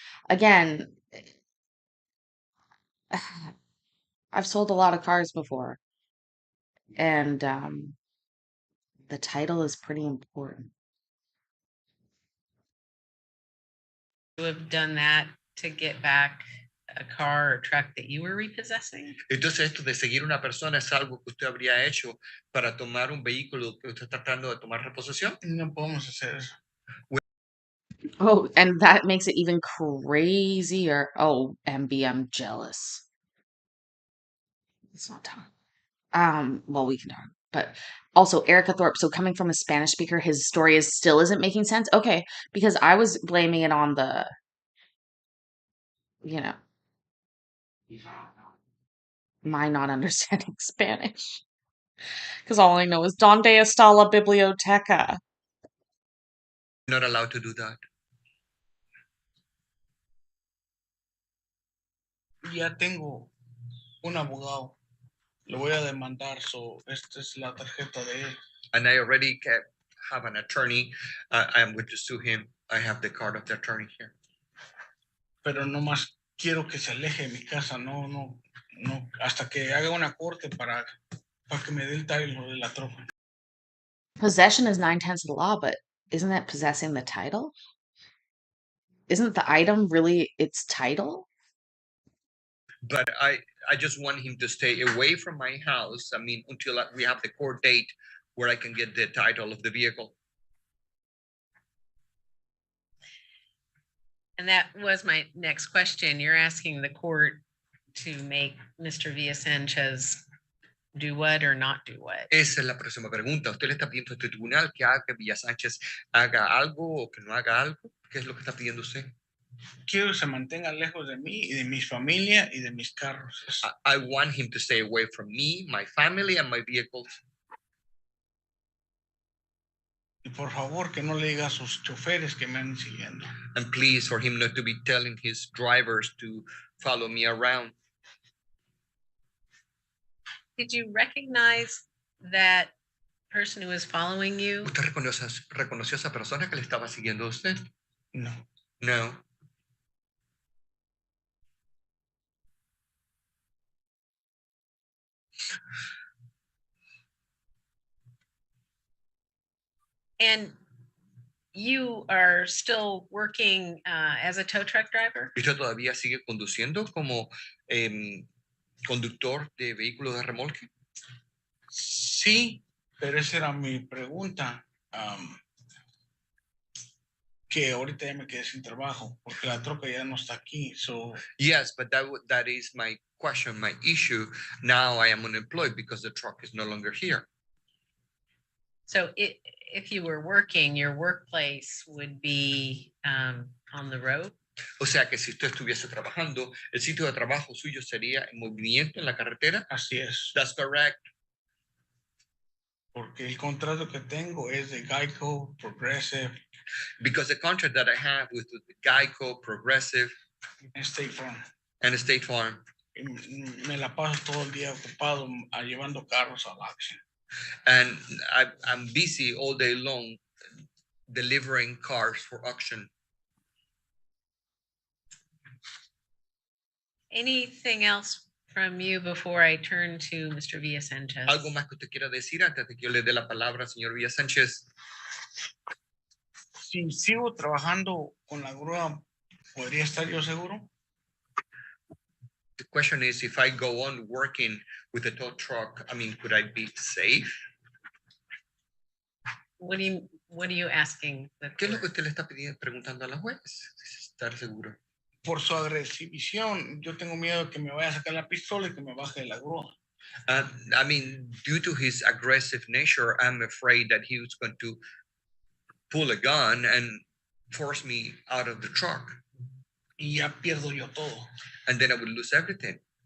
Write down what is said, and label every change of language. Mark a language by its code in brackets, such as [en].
[en] Again, I've sold a lot of cars before, and the title is pretty important. You have done that to get back a car or truck that you were repossessing? [es] Entonces esto de seguir una persona es algo que usted habría hecho para tomar un vehículo que usted está tratando de tomar reposición. No podemos hacer eso. [en] Oh, and that makes it even crazier. Oh, MB, I'm jealous. Let's not talk. Well, we can talk, but also Erica Thorpe. So coming from a Spanish speaker, his story still isn't making sense. Okay, because I was blaming it on the, my not understanding Spanish. Because all I know is [es] Donde está la biblioteca? [en] Not allowed to do that. [es] Ya tengo un abogado. Lo voy a demandar. So, esta es la tarjeta de él. [en] And I already have an attorney. I am going to sue him. I have the card of the attorney here. [es] Pero nomás quiero que se aleje de mi casa. No. Hasta que haga una corte para que me dé el title de la troca. [en] Possession is 9/10 of the law, but isn't that possessing the title? Isn't the item really its title? But I just want him to stay away from my house. I mean, until we have the court date where I can get the title of the vehicle. And that was my next question. You're asking the court to make Mr. Villa Sanchez do what or not do what? [es] Esa es la próxima pregunta. ¿Usted le está pidiendo a este tribunal que haga que Villa Sánchez haga algo o que no haga algo? ¿Qué es lo que está pidiendo usted? Quiero que se mantenga lejos de mí y de mi familia y de mis carros. [en] I want him to stay away from me, my family, and my vehicles. [es] Y por favor que no le diga a sus choferes que me anden siguiendo. [en] And please, for him not to be telling his drivers to follow me around. Did you recognize that person who was following you? [es] ¿Usted reconoció a esa persona que le estaba siguiendo a usted? No. [en] No. And you are still working as a tow truck driver? [es] ¿Y usted todavía sigue conduciendo como conductor de vehículos de remolque? Sí, pero esa era mi pregunta. Que ahorita ya me quedé sin trabajo porque la troca ya no está aquí. [en] So yes, but that is my question, my issue. Now I am unemployed because the truck is no longer here. So if you were working, your workplace would be on the road? [es] O sea que si usted estuviese trabajando, el sitio de trabajo suyo sería en movimiento en la carretera. Así es. [en] That's correct. [es] Porque el contrato que tengo es de Geico, Progressive. [en] Because the contract that I have with Geico, Progressive, State Farm. And State Farm. [es] Me la paso todo el día ocupado llevando carros al auction. [en] And I'm busy all day long delivering cars for auction. Anything else from you before I turn to Mr. Villasanchez? [es] ¿Algo más que usted quiera decir antes de que yo le dé la palabra al señor Villasánchez? Si sigo trabajando con la grúa, ¿podría estar yo seguro? [en] The question is, if I go on working with a tow truck, I mean, could I be safe? What are you asking? [es] ¿Qué es lo que usted le está preguntando a la juez? Estar seguro. Por su agresión, yo tengo miedo de que me vaya a sacar la pistola y que me baje de la grúa. [en] I mean, due to his aggressive nature, I'm afraid that he was going to pull a gun and force me out of the truck. [es] Y ya pierdo yo todo. [en] And then I would lose everything.